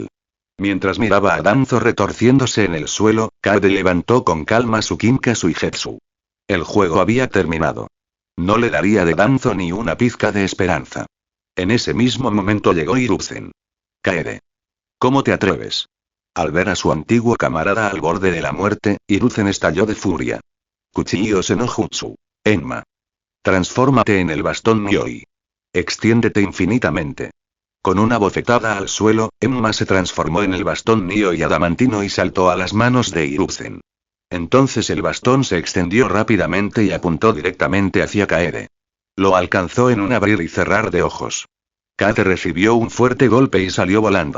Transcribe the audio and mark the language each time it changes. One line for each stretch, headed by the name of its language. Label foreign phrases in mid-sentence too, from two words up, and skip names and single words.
Spanish: Mientras miraba a Danzo retorciéndose en el suelo, Kaede levantó con calma su Kinka Suigetsu. El juego había terminado. No le daría de Danzo ni una pizca de esperanza. En ese mismo momento llegó Hiruzen. Kaede. ¿Cómo te atreves? Al ver a su antiguo camarada al borde de la muerte, Hiruzen estalló de furia.
Japanese: Kuchiyo Senojutsu. Enma.
Spanish: Transfórmate en el bastón Myoi. Extiéndete infinitamente. Con una bofetada al suelo, Enma se transformó en el bastón Myoi adamantino y saltó a las manos de Hiruzen. Entonces el bastón se extendió rápidamente y apuntó directamente hacia Kaede. Lo alcanzó en un abrir y cerrar de ojos. Kaede recibió un fuerte golpe y salió volando.